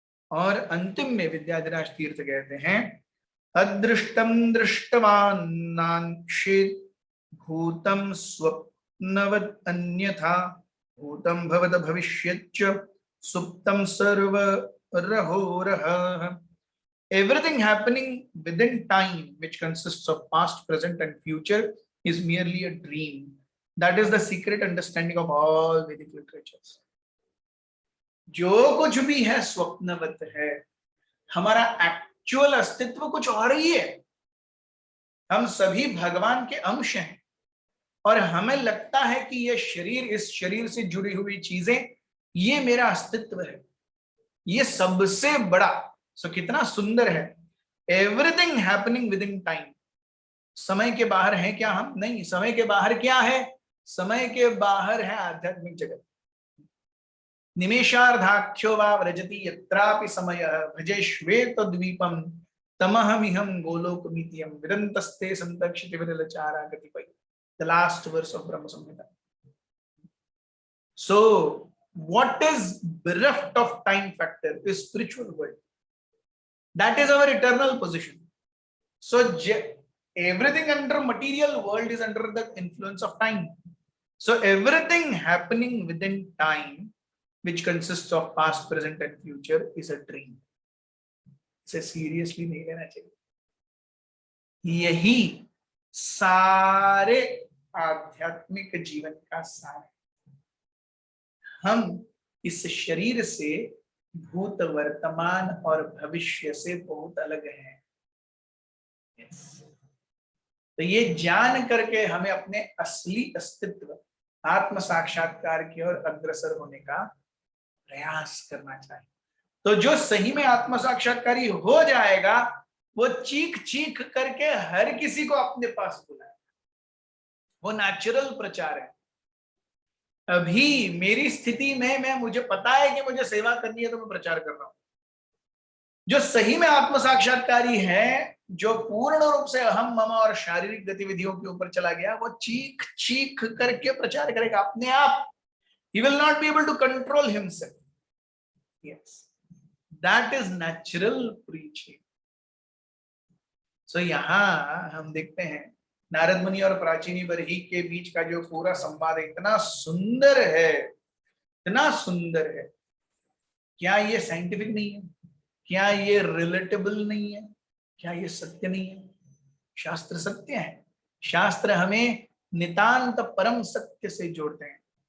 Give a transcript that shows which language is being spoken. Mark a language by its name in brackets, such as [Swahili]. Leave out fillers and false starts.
[Hindi] और अंतिम में विद्याधराज तीर्थ कहते हैं, [Sanskrit] अदृष्टम दृष्टवान्नांशेत् भूतम स्वप्नवत् अन्यथा भूतम भवत भविष्यच्च सुप्तम सर्वरहोरः. [English] Everything happening within time, which consists of past, present, and future, is merely a dream. That is the secret understanding of all Vedic literatures. [Hindi] जो कुछ भी है स्वप्नवत है. हमारा एक्चुअल अस्तित्व कुछ और ही है. हम सभी भगवान के अंश हैं और हमें लगता है कि ये शरीर, इस शरीर से जुड़ी हुई चीजें, ये मेरा अस्तित्व है, ये सबसे बड़ा. सो कितना सुंदर है. [English] Everything happening within time. [Hindi] समय के बाहर है क्या हम? नहीं. समय के बाहर क्या है? समय के बाहर है आध्यात्मिक जगत. [Sanskrit] निमेषार्धाख्यो वा व्रजति यत्रापि समयः भजे श्वेत द्वीपम तमहमिहं गोलोकमित्यं विदन्तस्ते संतक्षिति विरलचारा कतिपय. [English] The last verse of Brahma Samhita. So what is bereft of time factor is spiritual world. That is our eternal position. So everything under material world is under the influence of time. So everything happening within time, which consists of past, present, and future, is a dream. [Hindi] इसे seriously नहीं लेना चाहिए. यही सारे आध्यात्मिक जीवन का सार है. हम इस शरीर से भूत, वर्तमान और भविष्य से बहुत अलग हैं. तो ये जान करके हमें अपने असली अस्तित्व, आत्म साक्षात्कार की ओर अग्रसर होने का प्रयास करना चाहिए. तो जो सही में आत्म साक्षात्कारी हो जाएगा, वो चीख चीख करके हर किसी को अपने पास बुलाएगा. वो नेचुरल प्रचार है. अभी मेरी स्थिति में मुझे पता है कि मुझे सेवा करनी है, तो मैं प्रचार कर रहा हूं. जो सही में आत्म साक्षात्कारी है, जो पूर्ण रूप से अहम मम और शारीरिक गतिविधियों के ऊपर चला गया, वो चीख चीख करके प्रचार करेगा अपने आप. [English] He will not be able to control himself. Yes, that is natural preaching. [Hindi] So यहाँ हम देखते हैं नारद मुनि और प्राचीनी बरही के बीच का जो पूरा संवाद इतना सुंदर है, इतना सुंदर है. क्या ये साइंटिफिक नहीं है? क्या ये रिलेटेबल नहीं है? क्या ये सत्य नहीं है? शास्त्र सत्य है. शास्त्र हमें नितांत परम सत्य से जोड़ते हैं.